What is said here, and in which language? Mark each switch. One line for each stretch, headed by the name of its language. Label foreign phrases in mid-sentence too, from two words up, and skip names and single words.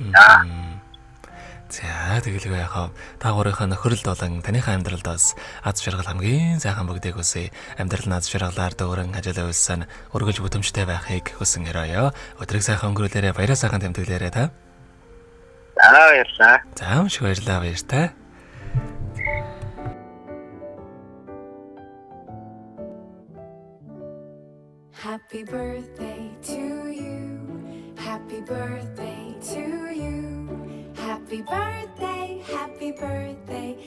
Mongolian: За тэгэлгүй яхаа та гурийнхаа нөхөрлөлд болон таныхаа амьдралд бас аз жаргал хамгийн сайхан бүгдийг үсэ амьдрал нь аз жаргалаар дөөрөн ажиллаа үйлсэн өргөж бүтэмжтэй байхыг хүсэн өрөөё. Өдрийг сайхан өнгөрүүлээрэ баяраа сайхан тэмдэглээрэ та. Баярлалаа. За маш баярлалаа баяртай.
English: Happy birthday to you. Happy birthday to you. Happy birthday, happy birthday.